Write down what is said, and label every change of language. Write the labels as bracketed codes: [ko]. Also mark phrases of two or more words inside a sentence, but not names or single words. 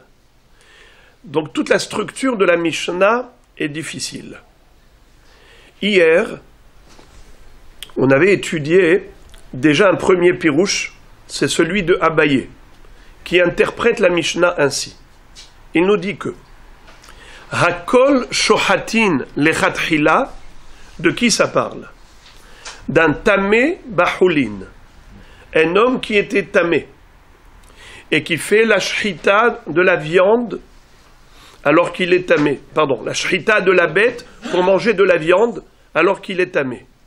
[fr] Donc toute la structure de la Mishnah est difficile. Hier, on avait étudié déjà un premier pirouche, c'est celui de Abaye, qui interprète la Mishnah ainsi. Il nous dit que [he] הכל שוחטין לכתחילה, [fr] de qui ça parle? D'un [he] טמא בחולין, [fr] un homme qui était tamé et qui fait la shrita de la viande alors qu'il est tamé. Pardon, la shrita de la bête pour manger de la viande alors qu'il est tamé.